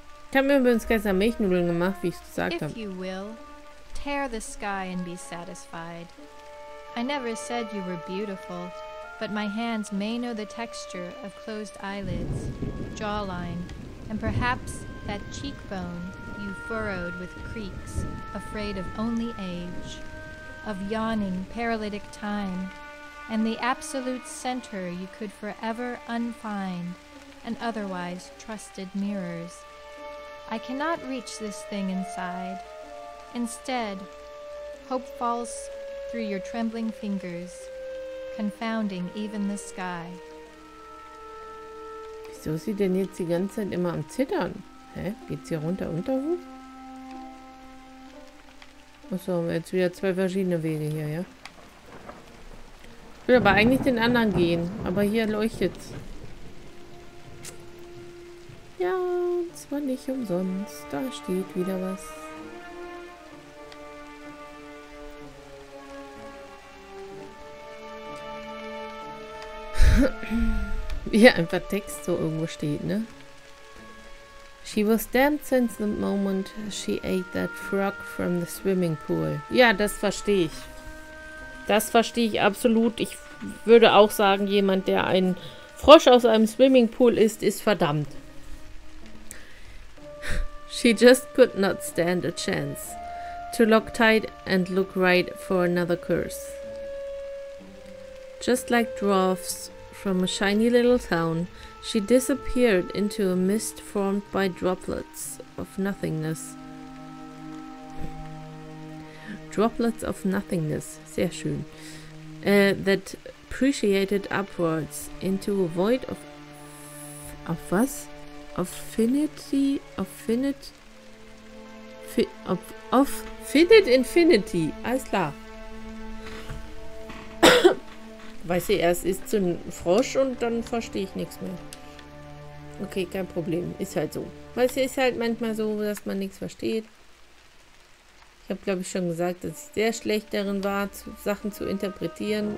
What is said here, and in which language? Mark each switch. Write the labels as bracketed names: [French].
[German] Ich habe mir übrigens gestern Milchnudeln gemacht, wie ich es gesagt habe. [English] If you will, tear the sky and be satisfied. I never said you were beautiful, but my hands may know the texture of closed eyelids, jawline, and perhaps that cheekbone you furrowed with creaks, afraid of only age, of yawning paralytic time, and the absolute center you could forever unfind, and otherwise trusted mirrors. I cannot reach this thing inside. Instead, hope falls through your trembling fingers, confounding even the sky. [German] Wieso ist sie denn jetzt die ganze Zeit immer am Zittern? Hä? Geht's hier runter und hoch? Achso, jetzt wieder zwei verschiedene Wege hier, ja? Ich will aber eigentlich den anderen gehen, aber hier leuchtet's. Ja, zwar nicht umsonst. Da steht wieder was. Wie hier einfach Text so irgendwo steht, ne? [English] She was damned since the moment she ate that frog from the swimming pool. [German] Ja, das verstehe ich. Das verstehe ich absolut. Ich würde auch sagen, jemand, der einen Frosch aus einem Swimmingpool isst, ist verdammt. [English] She just could not stand a chance to lock tight and look right for another curse. Just like dwarfs from a shiny little town, she disappeared into a mist formed by droplets of nothingness. Droplets of nothingness, [German] sehr schön. [English] That appreciated upwards into a void of [German] was? [English] Of finity, of finite, of finite infinity. [German] Alles klar. Weiß ich, erst ist so ein Frosch und dann verstehe ich nichts mehr. Okay, kein Problem. Ist halt so. Weißt du, ist halt manchmal so, dass man nichts versteht. Ich habe, glaube ich, schon gesagt, dass ich sehr schlecht darin war, Sachen zu interpretieren.